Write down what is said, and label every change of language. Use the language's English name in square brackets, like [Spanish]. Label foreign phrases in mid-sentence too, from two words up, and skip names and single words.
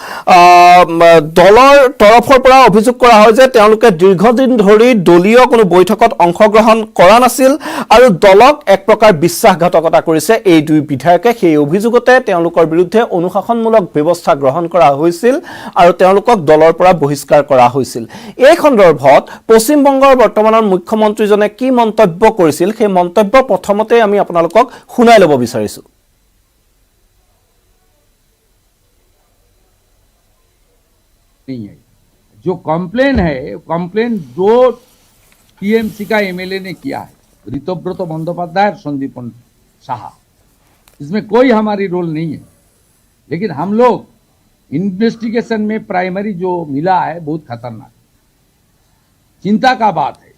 [Assamese] দলৰ তৰফৰ পৰা অভিযোগ কৰা হয় যে তেওঁলোকে দীৰ্ঘদিন ধৰি দলীয় কোনো বৈঠকত অংশগ্ৰহণ কৰা নাছিল আৰু দলক এক প্ৰকাৰ বিশ্বাসঘাতকতা কৰিছে এই দুই বিধায়কে সেই অভিযোগতে তেওঁলোকৰ বিৰুদ্ধে অনুশাসনমূলক ব্যৱস্থা গ্ৰহণ কৰা হৈছিল আৰু তেওঁলোকক দলৰ পৰা বহিষ্কাৰ কৰা হৈছিল এই সন্দৰ্ভত পশ্চিম বংগৰ বৰ্তমানৰ মুখ্যমন্ত্ৰীজনে কি মন্তব্য কৰিছিল সেই মন্তব্য প্ৰথমতে আমি আপোনালোকক শুনাই ল'ব বিচাৰিছো [Hindi] नहीं है जो कंप्लेन है कंप्लेन दो टीएमसी का एमएलए ने किया है ऋतव्रत बंदोपाध्याय और संदीपन साहा इसमें कोई हमारी रोल नहीं है लेकिन हम लोग इन्वेस्टिगेशन में प्राइमरी जो मिला है बहुत खतरनाक, चिंता का बात है।